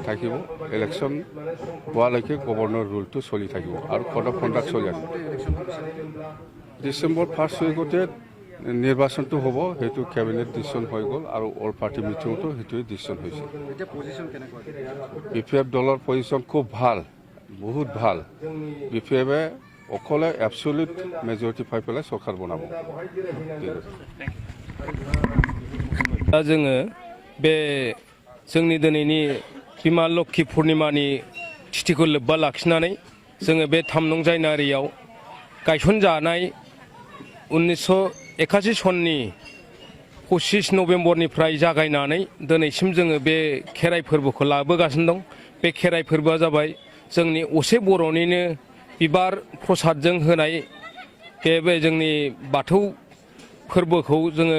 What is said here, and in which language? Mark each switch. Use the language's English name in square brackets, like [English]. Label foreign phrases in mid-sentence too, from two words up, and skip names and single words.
[Assamese] থাকিব ইলেকশ্যন হোৱালৈকে [English] governor ruleটো [Assamese] চলি থাকিব আৰু [English] code of conduct [Assamese] চলি থাকিব [English] December 1st weekতে [Assamese] নিৰ্বাচনটো হ'ব সেইটো [English] cabinet decision [Assamese] হৈ গ'ল আৰু [English] all party meetingতো [Assamese] সেইটোৱে ডিচিশ্যন হৈছে বিপিএফ দলৰ পজিশ্যন খুব ভাল বহুত ভাল বিপিএফে অকলে [English] absolute majority [Assamese] পাই পেলাই চৰকাৰ বনাব [Bodo] दा जोङो बे जोंनि दिनैनि बिमा लक्ष्मी पुर्णिमानि तिथिखौ लोब्बा लाखिनानै जोङो बे 3 नं जानुवारियाव गायसनजानाय 1981 सननि 25 नभेम्बरनिफ्राय जागायनानै दिनैसिम जोङो बे खेराइ फोरबोखौ लाबोगासिनो दं बे खेराइ फोरबोआ जाबाय जोंनि असे बर'निनो बिबार प्रसादजों होनाय बे जोंनि बाथौ फोरबोखौ जोङो